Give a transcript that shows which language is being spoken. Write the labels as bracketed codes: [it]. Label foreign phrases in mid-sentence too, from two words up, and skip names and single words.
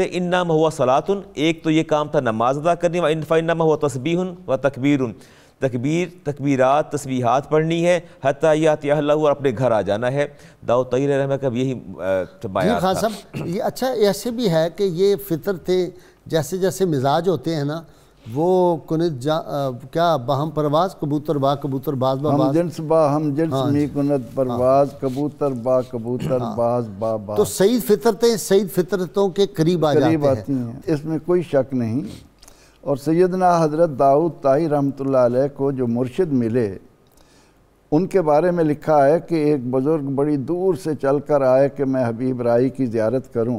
[ar] انما ہوا صلاۃ، [ur] ایک تو یہ کام تھا نماز ادا کرنی، [ar] فانما ہوا تسبیح و تکبیر، [ur] تکبیرات تسبیحات پڑھنی ہے، [ar] حتی یاتی اہلہ، [ur] اور اپنے گھر آ جانا ہے۔ داؤد طائی [ar] علیہ رحمہ [ur] کا یہی بیان تھا۔ صاحب یہ اچھا ایسے بھی ہے کہ یہ فطر تھے، جیسے جیسے مزاج ہوتے ہیں نا، [fa] وہ کنت کیا باہم پرواز، کبوتر با کبوتر باز با باز، ہم جنس با ہم جنس می کنت پرواز، کبوتر با کبوتر باز با باز۔ [ur] تو سعید فطرتیں سعید فطرتوں کے قریب آ جاتے ہیں، اس میں کوئی شک نہیں۔ اور سیدنا حضرت داؤد طائی [ar] رحمۃ اللہ علیہ [ur] کو جو مرشد ملے، ان کے بارے میں لکھا ہے کہ ایک بزرگ بڑی دور سے چل کر آئے کہ میں حبیب رائی کی زیارت کروں۔